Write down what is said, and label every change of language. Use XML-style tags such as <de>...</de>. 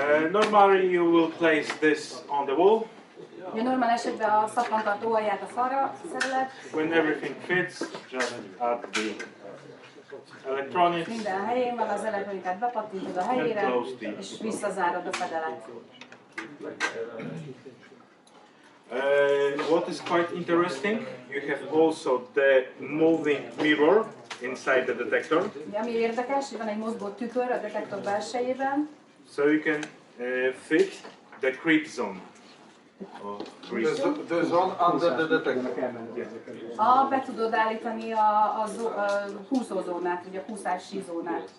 <en>Normally you will place this on the wall.</en> <hu>Ugye normál esetben a szappantartó alját a falra szereled,</hu> <en>When everything fits, just add the electronics.</en> <hu>minden helyén van, az elektronikát bepattintod a helyére, és visszazárod a fedelet.</hu> <en>What is quite interesting, you have also the moving mirror inside the detector.</en> <hu>Ugye, ami érdekes, hogy van egy mozgó tükör a detektor belsejében,</hu> <en>So you can fit the creep zone. The zone under the detector.</en> <hu>Be tudod állítani a kúszózónát, vagy a kúszási zónát.</hu>